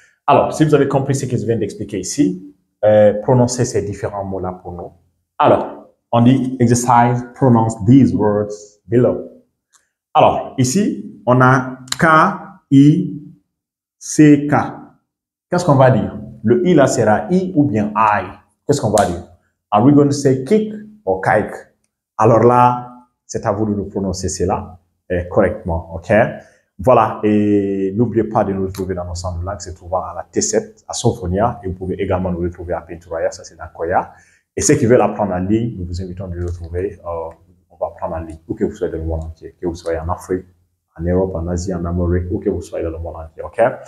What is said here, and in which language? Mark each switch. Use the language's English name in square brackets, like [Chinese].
[French] Alors, si vous avez compris ce que je viens d'expliquer ici, prononcez ces différents mots-là pour nous. Alors, on dit exercise, [English] pronounce these words below. [French] Alors, ici, on a K-I-C-K. Qu'est-ce qu'on va dire? Le I là sera I ou bien I. Qu'est-ce qu'on va dire? [English] Are we going to say kick or kike? [French] Alors là, c'est à vous de nous prononcer cela correctement, ok? Voilà, et n'oubliez pas de nous retrouver dans nos centres de langue, c'est trouvant à la T7, à Sophonia, et vous pouvez également nous retrouver à Pinturaya, ça c'est dans Koya. Et ceux qui veulent apprendre en ligne, nous vous invitons de nous retrouver, on va apprendre en ligne, où que vous soyez dans le monde entier, que vous soyez en Afrique, en Europe, en Asie, en Amérique, où que vous soyez dans le monde entier, ok?